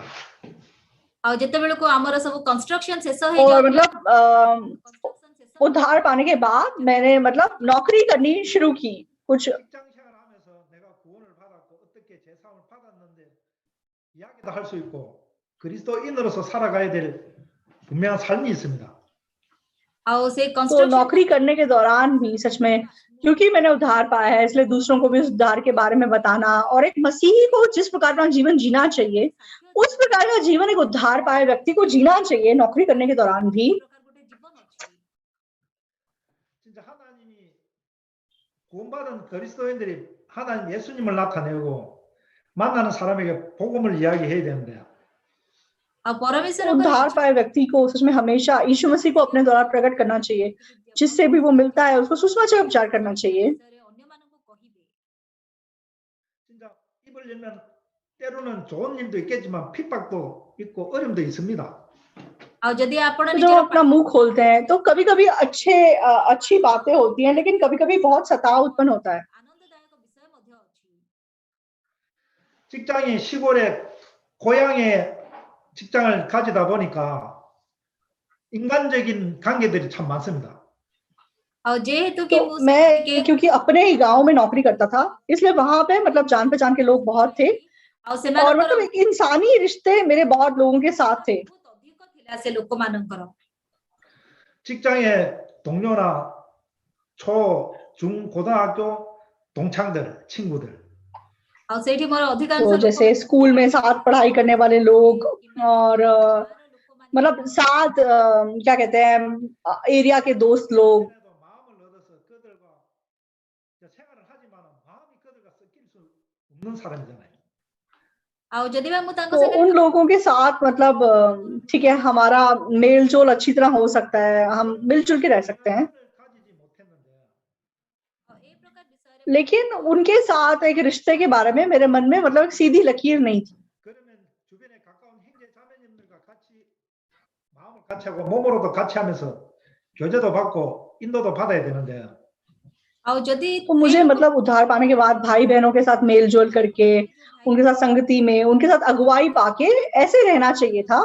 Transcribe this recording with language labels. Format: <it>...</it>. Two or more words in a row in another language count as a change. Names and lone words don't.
<or>ଆଉ ଯେତେବେଳକୁ ଆମର ସବୁ କନଷ୍ଟ୍ରକ୍ସନ ଶେଷ</or> <hi>और</hi> <or>ହେଇଯାଉ</or> <hi>मतलब उद्धार पाने के बाद मैंने मतलब नौकरी करनी शुरू की। कुछ</hi> <ko>직장 생활하면서 내가 구원을 받았고 어떻게 제사함을 받았는데 이야기도 할 수 있고 그리스도인으로서 살아가야 될 분명한 삶이 있습니다.</ko> <or>ଆଉ ସେ</or> <hi>तो</hi> <or>କନଷ୍ଟ୍ରକ୍ସନ</or> <hi>नौकरी करने के दौरान भी सच में क्योंकि मैंने उद्धार पाया है, इसलिए दूसरों को भी उस उद्धार के बारे में बताना और एक मसीही को जिस प्रकार का जीवन जीना चाहिए, उस प्रकार का जीवन एक उद्धार पाए व्यक्ति को जीना चाहिए नौकरी करने के दौरान भी।</hi> <or>ଗୋଟେ ଜୀବନ ଅଛି।</or> <ko>진짜 하나님이 구원받은 그리스도인들이 하나님 예수님을 나타내고 만나는 사람에게 복음을 이야기해야 되는데</ko> <or>ଆଉ परमेश्वर</or> <hi>उद्धार पाए व्यक्ति को सच में हमेशा यीशु मसीह को अपने द्वारा प्रकट करना चाहिए, जिससे भी वो मिलता है उसको सुसमाचार उपचार करना चाहिए।</hi> <or>ଅନ୍ୟମାନଙ୍କୁ କହିବେ।</or> <ko>진짜 입을 열면 때로는 좋은 일도 있겠지만 핍박도 있고 어려움도 있습니다.</ko> <or>ଆଉ ଯଦି ଆପଣ</or> <hi>तो जब</hi> <or>ନିଜର</or> <hi>अपना मुंह खोलते हैं तो कभी कभी अच्छी बातें होती हैं, लेकिन कभी कभी बहुत सताव उत्पन्न होता है।</hi> <or>ଆନନ୍ଦଦାୟକ ବିଷୟ ମଧ୍ୟ ଅଛି।</or> <ko>직장이 시골에 고향에 직장을 가지다 보니까 인간적인 관계들이 참 많습니다.</ko> <or>ଆଉ ଯେହେତୁ</or> <hi>तो</hi> <or>कि ମୁଁ</or> <hi>मैं</hi> <or>ଟିକେ</or> <hi>क्योंकि अपने ही गांव में नौकरी करता था, इसलिए वहां पे मतलब जान पहचान के लोग बहुत थे,</hi> <or>ଆଉ</or> <hi>और</hi> <or>ସେମାନଙ୍କର</or> <hi>मतलब एक इंसानी रिश्ते मेरे बहुत लोगों के साथ थे।</hi> <or>ବହୁତ ଅଧିକ ଥିଲା ସେ ଲୋକମାନଙ୍କର।</or> <ko>직장의 동료나 초, 중, 고등학교 동창들, 친구들.</ko> <or>ଆଉ ସେଇଠି ମୋର ଅଧିକାଂଶ</or> <hi>तो जैसे स्कूल में साथ पढ़ाई करने वाले लोग, और मतलब साथ क्या कहते हैं, एरिया के दोस्त लोग।</hi> <ko>그래도 마음을 얻어서 그들과 생활을 하지만 마음이 그들과 섞일 수 없는 사람이잖아요.</ko> <or>ଆଉ ଯଦି ବା ମୁଁ ତାଙ୍କ</or> <hi>तो</hi> <or>ସାଙ୍ଗରେ</or> <hi>उन लोगों के साथ मतलब ठीक है, हमारा मेल जोल अच्छी तरह हो सकता है, हम मिलजुल के रह सकते हैं,</hi> <ko>가지지 못했는데</ko> <or>ଏ ପ୍ରକାର ବିଷୟରେ</or> <hi>लेकिन उनके साथ एक रिश्ते के बारे में मेरे मन में मतलब एक सीधी लकीर नहीं थी।</hi> <ko>그러면 주변에 가까운 형제 자매님들과 같이 마음을 같이 하고 몸으로도 같이 하면서 교제도 받고 인도도 받아야 되는데</ko> <or>ଆଉ ଯଦି</or> <hi>तो मुझे मतलब उद्धार पाने के बाद भाई बहनों के साथ मेल जोल करके, उनके साथ संगति में, उनके साथ अगुवाई पाके ऐसे रहना चाहिए था।</hi>